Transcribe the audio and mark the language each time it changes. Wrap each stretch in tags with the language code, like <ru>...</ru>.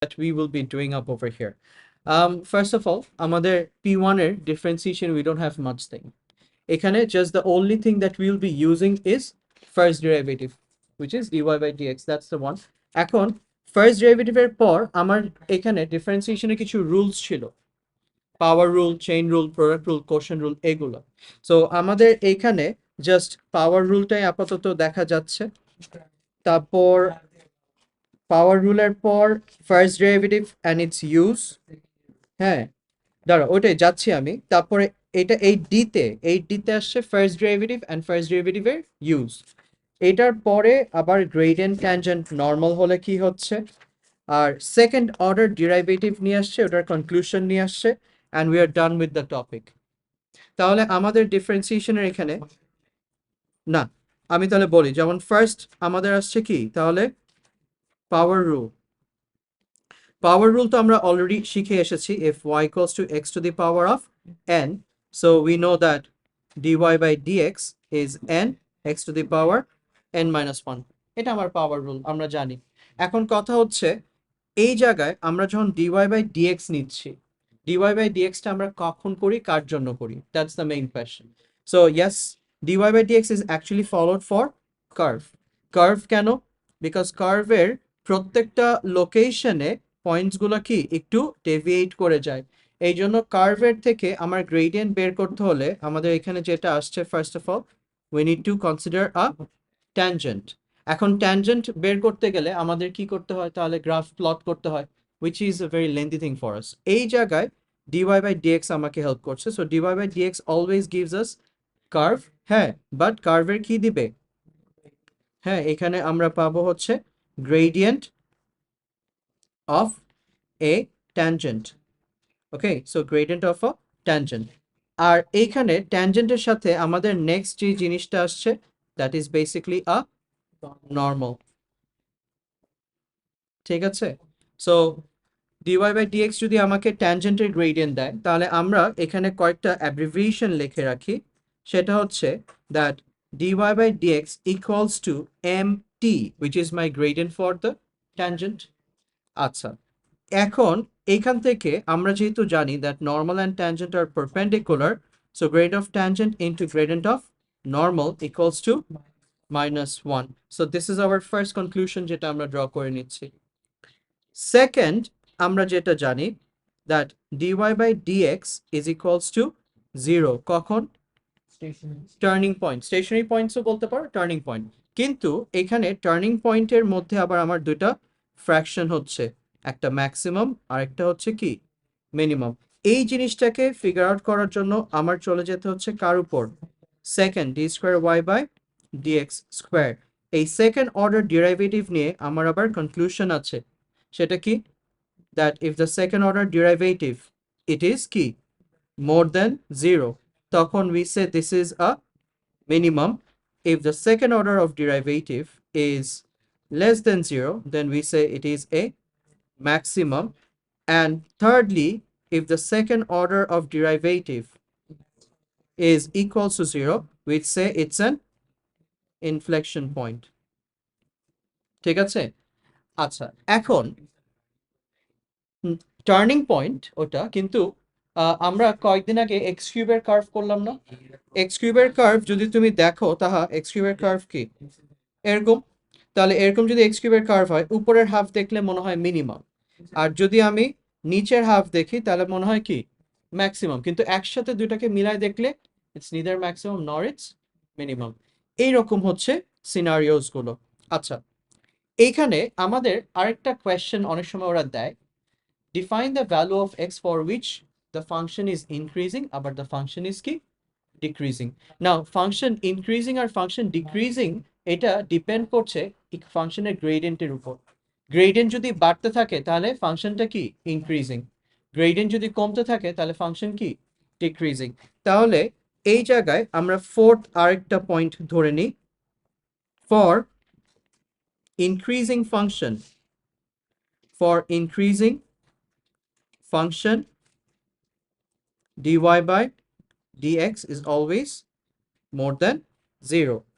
<en>that we will be doing up over here. First of all,</en> <bn>আমাদের P1 এর</bn> <en>differentiation we don't have much thing. এখানে just the only thing that we'll be using is first derivative, which is dy by dx. That's the one.</en> <bn>এখন first derivative এর পর আমার এখানে differentiation এর কিছু rules ছিল, পাওয়ার rule, chain rule, product rule, quotient rule, এগুলো। সো আমাদের এইখানে জাস্ট পাওয়ার রুলটাই আপাতত দেখা যাচ্ছে। তারপর পাওয়ার রুলের পর first derivative and it's use. হ্যাঁ, দাঁড়া, ওইটাই যাচ্ছি আমি। তারপরে এটা এই ডিতে আসছে ফার্স্ট ডেরিভেটিভ অ্যান্ড ফার্স্ট ডেরিভেটিভের ইউজ। এটার পরে আবার গ্রেডিয়েন্ট ট্যানজেন্ট নর্মাল হলে কি হচ্ছে, আর সেকেন্ড অর্ডার ডেরিভেটিভ নিয়ে আসছে, ওটার কনক্লুশন নিয়ে আসছে,</bn> <en>And we are done with the topic.</en> <bn>তাহলে আমাদের ডিফারেন্সিয়েশনের এখানে না, আমি তাহলে বলি, যেমন ফার্স্ট আমাদের আসছে কি, তাহলে পাওয়ার রুল। পাওয়ার রুল তো আমরা অলরেডি শিখে এসেছি,</bn> <en>if y equals to x to the power of n, so we know that dy by dx is n x to the power n minus 1.</en> <bn>এটা আমার পাওয়ার রুল, আমরা জানি। এখন কথা হচ্ছে এই জায়গায় আমরা যখন dy by dx নিচ্ছি, dy by dx টা আমরা কখন করি, কার জন্য করি,</bn> <en>that's the main question. So yes, dy by dx is actually followed for curve.</en> <bn>Curve কেন? Because curve এর প্রত্যেকটা লোকেশনে পয়েন্টসগুলো কি একটু ডেভিয়েট করে যায়। এই জন্য কার্ভের থেকে আমার গ্রেডিয়েন্ট বের করতে হলে আমাদের এখানে যেটা আসছে,</bn> <en>First of all we need to consider a tangent.</en> <bn>এখন ট্যানজেন্ট বের করতে গেলে আমাদের কি করতে হয়, তাহলে গ্রাফ প্লট করতে হয়,</bn> <en>Which is a very lengthy thing for us.</en> <bn>এই জায়গায় ডিওয়াই বাই ডিএক্স আমাকে হেল্প করছে।</bn> <en>So dy by dx always gives us curve.</en> <bn>হ্যাঁ, বাট কার্ভের কি দিবে, হ্যাঁ এখানে আমরা পাবো হচ্ছে gradient of a tangent.</bn> <en>Okay, so gradient of a tangent.</en> <bn>আর এইখানে ট্যানজেন্টের সাথে আমাদের নেক্সট যে জিনিসটা আসছে,</bn> <en>That is basically a normal.</en> <bn>ঠিক আছে, সো dy বাই dx যদি আমাকে ট্যানজেন্টের গ্রেডিয়েন্ট দেয়, তাহলে আমরা এখানে কয়েকটা অ্যাব্রিভিয়েশন লিখে রাখি। সেটা হচ্ছে</bn> <en>That dy by dx equals to mt, which is my gradient for the tangent.</en> <bn>আচ্ছা, এখন এইখান থেকে আমরা যেহেতু জানি</bn> <en>That normal and tangent আর perpendicular, so grade of tangent into gradient of normal equals to -1. So this is our first conclusion,</en> <bn>যেটা আমরা draw করে নিচ্ছি। সেকেন্ড, আমরা যেটা জানি</bn> <en>that dy by dx is equals to 0</en> <bn>কখন, turning point. Stationery পয়েন্টসও বলতে পারো, টার্নিং পয়েন্ট। কিন্তু এখানে টার্নিং পয়েন্টের মধ্যে আবার আমার দুইটা ফ্র্যাকশন হচ্ছে, একটা ম্যাক্সিমাম আর একটা হচ্ছে কি মিনিমাম। এই জিনিসটাকে ফিগার আউট করার জন্য আমার চলে যেতে হচ্ছে কার উপর, second D square Y by dx square. এই সেকেন্ড অর্ডার ডেরিভেটিভ নিয়ে আমার আবার কনক্লুশন আছে, সেটা কি,</bn> <en>that if the second order derivative it is কি more than 0,</en> <bn>তখন</bn> <en>we say this is a minimum. If the second order of derivative is less than 0, then we say it is a maximum. And thirdly, if the second order of derivative is equal to 0, we say it's an inflection point.</en> <bn>ঠিক আছে, আচ্ছা এখন turning point ওটা, কিন্তু আমরা কয়েকদিন আগে x কিউবের কার্ভ করলাম না? এক্স কিউবের কার্ভ যদি তুমি দেখো, তাহা এক্স কিউবের কার্ভ কি এরকম। তাহলে এরকম যদি এক্স কিউবের কার্ভ হয়, উপরের হাফ দেখলে মনে হয় মিনিমাম, আর যদি আমি নিচের হাফ দেখি তাহলে মনে হয় কি ম্যাক্সিমাম। কিন্তু একসাথে দুইটাকে মিলায় দেখলে</bn> <en>It's neither maximum nor it's minimum.</en> <bn>এইরকম হচ্ছে সিনারিওস গুলো। আচ্ছা, এইখানে আমাদের আরেকটা কোয়েশ্চেন অনেক সময় ওরা দেয়,</bn> <en>define the value of x for which the function is increasing but the function is কি decreasing.</en> <bn>Now function increasing আর function decreasing এটা ডিপেন্ড করছে ফাংশনের গ্রেডিয়েন্টের উপর। গ্রেডিয়েন্ট যদি বাড়তে থাকে তাহলে ফাংশনটা কি ইনক্রিজিং, গ্রেডিয়েন্ট যদি কমতে থাকে তাহলে ফাংশন কি ডিক্রিজিং। তাহলে এই জায়গায় আমরা ফোর্থ আরেকটা পয়েন্ট ধরে নিই,</bn> <en>For increasing function, for increasing function dy by dx is always more than 0.</en>